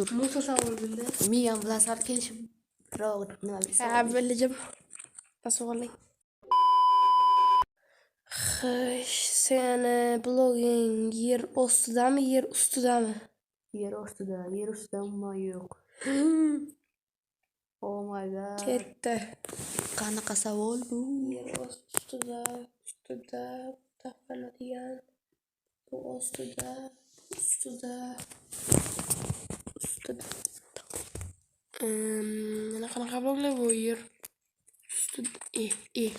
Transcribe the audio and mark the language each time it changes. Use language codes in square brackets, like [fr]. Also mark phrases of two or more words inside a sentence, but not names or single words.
[uz] Musa savol bildi. Men ham bilan sal kelishib nima desam. Bildim. Tasavvuring. Xo'sh, seni bloging yer ostidami, yer ustidami? Yer ostida umuman yo'q. [en] Oh my god. [uz] Ketdi. Qanaqa savol bu? Yer ustida taqaladigan. Bu ustida. Mana qanaqa bloglar bu yer ustida.